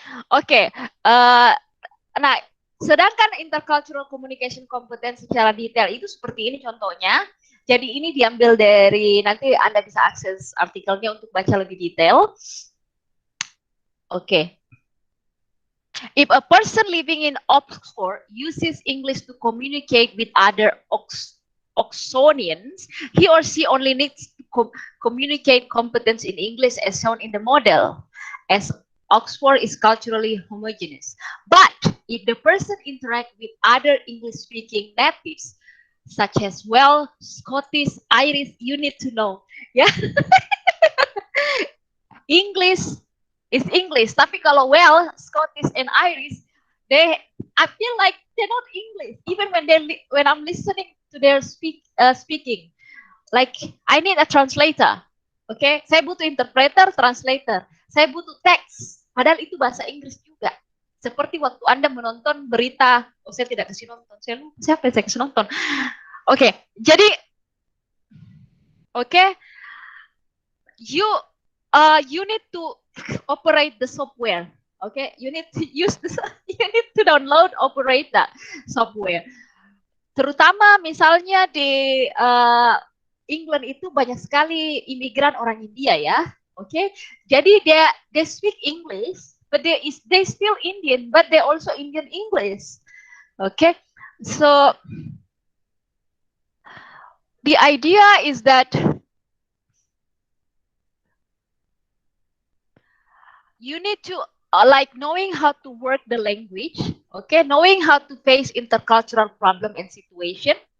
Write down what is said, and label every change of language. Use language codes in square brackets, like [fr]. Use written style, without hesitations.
[id] Oke. Nah, sedangkan intercultural communication competence secara detail itu seperti ini contohnya. Jadi ini diambil dari, nanti Anda bisa akses artikelnya untuk baca lebih detail. Oke. [en] If a person living in Oxford uses English to communicate with other Oxonians, he or she only needs to communicate competence in English as shown in the model. As Oxford is culturally homogeneous. But if the person interact with other English-speaking natives, such as Welsh, Scottish, Irish, you need to know, ya. English is English, [id] tapi kalau [en] Welsh, Scottish, and Irish, I feel like they're not English, even when I'm listening to their speaking. Like, I need a translator. Oke, [id] saya butuh [en] interpreter, translator. [id] Saya butuh teks. Padahal itu bahasa Inggris juga. Seperti waktu Anda menonton berita, saya tidak kasih nonton. Siapa yang saya kasih nonton? [en] Oke, jadi you need to operate the software. You need to you need to download, operate that software. [id] Terutama misalnya di England itu banyak sekali imigran orang India ya. [en] Jadi they speak English, but they still Indian, but they also Indian English. So the idea is that you need to like knowing how to work the language, knowing how to face intercultural problem and situation.